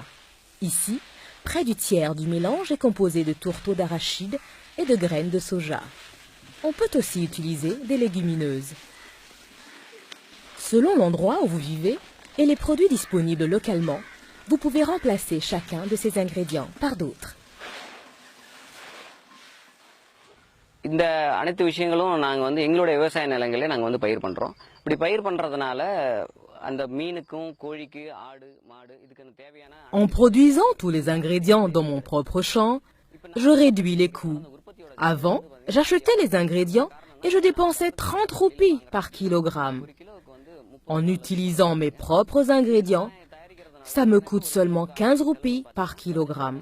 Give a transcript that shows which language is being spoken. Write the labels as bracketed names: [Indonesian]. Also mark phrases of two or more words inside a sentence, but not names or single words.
[French] Ici, près du tiers du mélange est composé de tourteaux d'arachide et de graines de soja. On peut aussi utiliser des légumineuses. Selon l'endroit où vous vivez et les produits disponibles localement, vous pouvez remplacer chacun de ces ingrédients par d'autres. [Tamil] இந்த அனைத்து விஷயங்களும் நாங்க எங்களுடைய விவசாய நிலங்களே நாங்க பயிர் பண்றோம். இப்படி பயிர் பண்றதனால அந்த மீனுக்கும் கோழிக்கு ஆடு மாடு இதுக்கு தேவையான [French] En produisant tous les ingrédients dans mon propre champ, je réduis les coûts. Avant, j'achetais les ingrédients et je dépensais 30 roupies par kilogramme. En utilisant mes propres ingrédients, ça me coûte seulement 15 roupies par kilogramme.